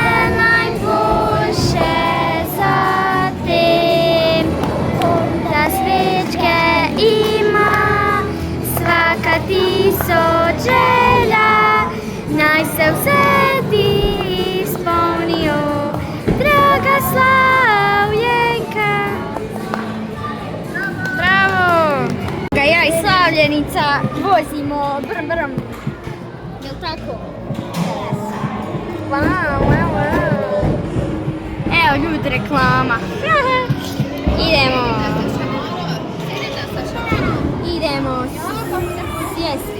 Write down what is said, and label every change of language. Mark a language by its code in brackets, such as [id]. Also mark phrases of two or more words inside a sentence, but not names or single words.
[sl] najboljše za te, da svečke ima svaka tisoč želja, naj se vse ti izpolnijo, draga Slavljenka. [hr] Bravo! Ja i Slavljenica vozimo brm. Jel' tako? Wow. Evo ljudi, reklama. Idemo. Idemo sjesti.